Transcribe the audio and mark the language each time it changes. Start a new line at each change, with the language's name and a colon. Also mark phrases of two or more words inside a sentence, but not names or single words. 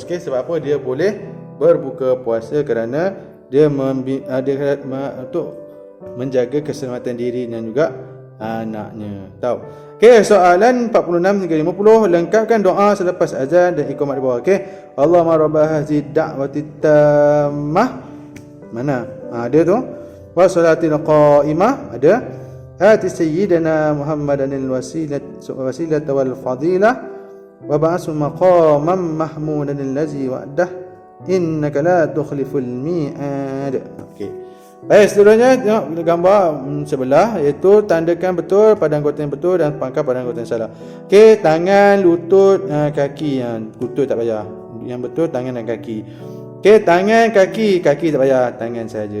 Malay: Okey, sebab apa dia boleh berbuka puasa kerana dia untuk menjaga keselamatan diri dan juga anaknya. Tahu? Okey, soalan 46 hingga 50, lengkapkan doa selepas azan dan iqamat di bawah. Okey.
Arabic: اللهم رب هذه الدعوة التامة.
Malay: Mana? Ada tu.
Arabic: والصلاة القائمة
Malay: ada.
Arabic: آت سيدنا محمدا الوسيلة والفضيلة وابعثه مقاما محمودا الذي وعده إنك لا تخلف الميعاد.
Malay: Okey. Baik, seterusnya tengok gambar sebelah, iaitu tandakan betul pada anggota yang betul dan pangkal pada anggota yang salah. Okey, tangan, lutut, kaki. Lutut tak payah. Yang betul tangan dan kaki. Okey, tangan, kaki tak payah, tangan saja.